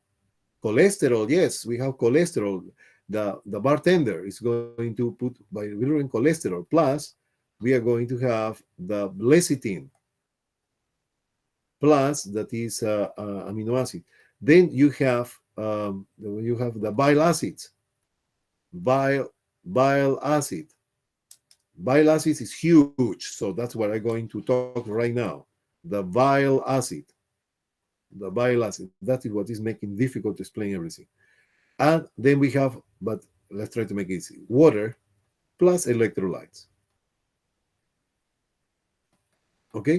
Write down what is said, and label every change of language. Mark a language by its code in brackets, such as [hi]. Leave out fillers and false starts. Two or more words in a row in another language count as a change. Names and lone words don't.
[en] Cholesterol, yes, we have cholesterol. The bartender is going to put bilirubin cholesterol. Plus, we are going to have the lecithin. Plus, that is amino acid. Then you have the bile acids. Bile acid. Bile acid is huge, so that's what I'm going to talk right now. The bile acid. The bile acid. That is what is making difficult to explain everything. And then we have, but let's try to make it easy, water plus electrolytes. Okay?